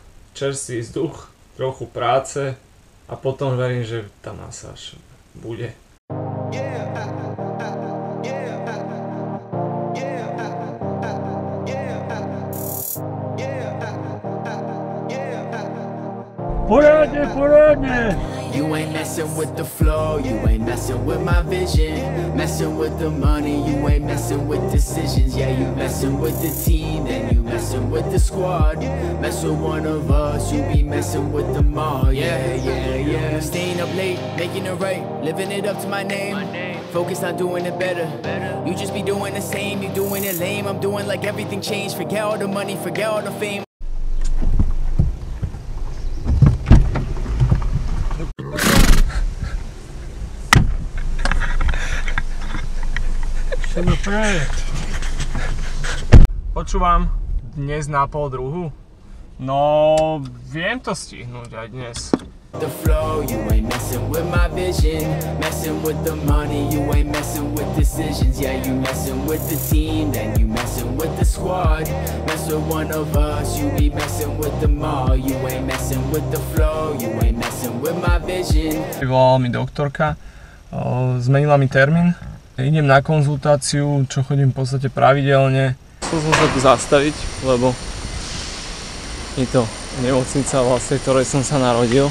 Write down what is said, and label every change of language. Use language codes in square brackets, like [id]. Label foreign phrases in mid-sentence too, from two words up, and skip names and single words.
[sk] Čerstvý vzduch, trochu práce a potom verím, že tá masáž bude. Porádne! [en] You ain't messing with the flow, you ain't messing with my vision. Messing with the money, you ain't messing with decisions. Yeah, you messing with the team, then you messing with the squad. Mess with one of us, you be messing with them all. Yeah, yeah, yeah. Staying up late, making it right, living it up to my name. Focused on doing it better. You just be doing the same, you doing it lame. I'm doing like everything changed. Forget all the money, forget all the fame. [sk] Počúvam, dnes na 11:30. No, viem to stihnúť aj dnes. [en] The flow, you ain't messing with my vision. Messing with the money, you ain't messing with decisions. Yeah, you messing with the team, then you messing with the squad. Mess with one of us, you be messing with them all. You ain't messing with the flow, you ain't messing with my vision. [sk] Volala mi doktorka, zmenila mi termín. Idem na konzultáciu, čo chodím v podstate pravidelne. Chcel som sa tu zastaviť, lebo je to nemocnica vlastne, v ktorej som sa narodil.